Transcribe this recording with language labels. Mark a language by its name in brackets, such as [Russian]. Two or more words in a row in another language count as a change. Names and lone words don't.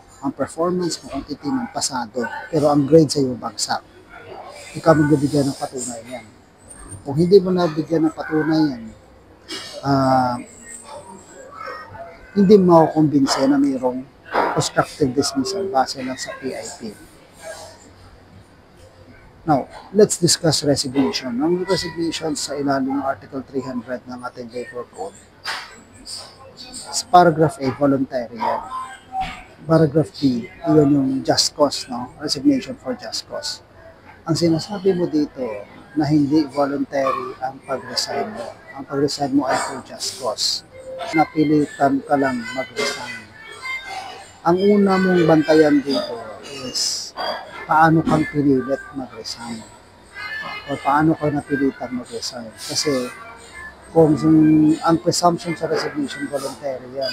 [Filipino] Ang performance mo kung titingnan pasado, pero ang grade sa'yo bagsak. Ikaw magbibigay ng patunay yan. Kung hindi mo nabigyan ng patunay yan, hindi mo makukumbinse na mayroong [English] constructive dismissal [Filipino] base lang sa PIP. [English] Now, let's discuss resignation. [Filipino] Ang resignation sa ilalim ng Article 300 ng ating Labor Code. Sa paragraph A, voluntary yan. Paragraph B, yun yung [English] just cause, [Filipino] no? [English] Resignation for just cause. [Filipino] Ang sinasabi mo dito na hindi voluntary ang pag-resign mo. Ang pag-resign mo ay [English] for just cause. [Filipino] Napilitan ka lang mag-resign. Ang una mong bantayan dito is paano kang pinilit mag-resign o paano ka napilitan mag-resign. Kasi kung ang presumption sa resignation, voluntary yan.